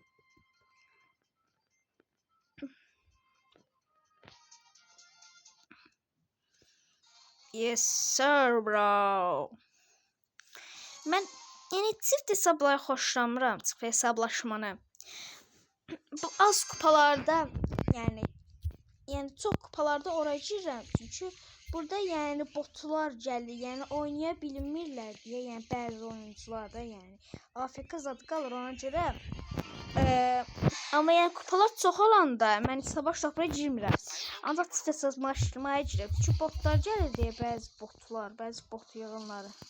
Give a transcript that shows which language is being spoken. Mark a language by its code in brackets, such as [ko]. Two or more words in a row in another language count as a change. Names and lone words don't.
[en] Yes sir bro. [az] Ben yani çift hesabları xoşlamıram, çift hesablaşmanı. Bu az kupalarda yani çok kupalarda oraya girirəm çünkü burada yani botlar gəlir, yani oynaya bilmirlər deyə, yəni bəzi oyuncular da yəni AFK zad qalır ona görə. Amma yəni kupalar çox olanda mən savaşlara girmirəm. Ancaq istəsəz maçlamaya girəm. Çünki botlar gəlir deyə bəzi bot yığınları.